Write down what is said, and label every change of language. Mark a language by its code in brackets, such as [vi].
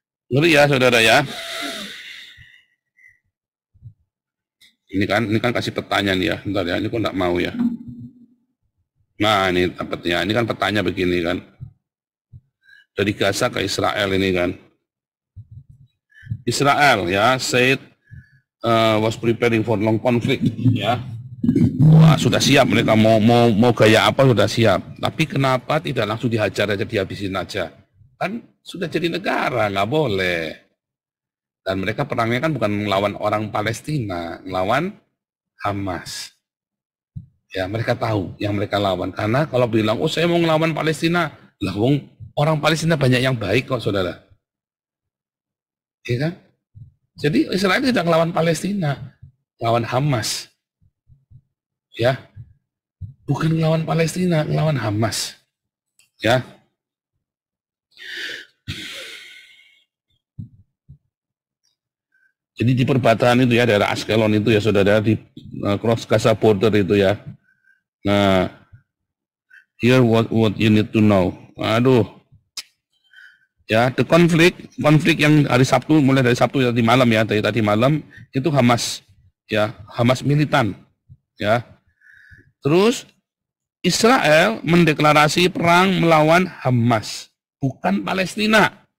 [id] Ngeri ya, saudara ya. Ini kan kasih pertanyaan ya. Bentar ya, ini kok enggak mau ya. Nah, ini dapatnya. Ini kan pertanyaan begini kan. Dari Gaza ke Israel ini kan. [en] Israel ya said was preparing for long conflict ya. [id] Wah, sudah siap mereka mau gaya apa sudah siap. Tapi kenapa tidak langsung dihajar aja, dihabisin aja? Kan sudah jadi negara, nggak boleh. Dan mereka perangnya kan bukan melawan orang Palestina, melawan Hamas. Ya, mereka tahu yang mereka lawan. Karena kalau bilang, oh saya mau ngelawan Palestina, lah wong orang Palestina banyak yang baik kok, saudara. Iya kan? Jadi Israel tidak melawan Palestina, melawan Hamas. Ya, bukan melawan Palestina, melawan Hamas. Ya. Jadi di perbatasan itu ya, daerah Askelon itu ya, saudara, di [en] cross Gaza border [id] itu ya. [en] Nah, here what you need to know. [id] Aduh. Ya, the konflik yang hari Sabtu, mulai dari Sabtu tadi malam ya, dari tadi malam itu Hamas ya, Hamas militan ya. Terus Israel mendeklarasi perang melawan Hamas, bukan Palestina.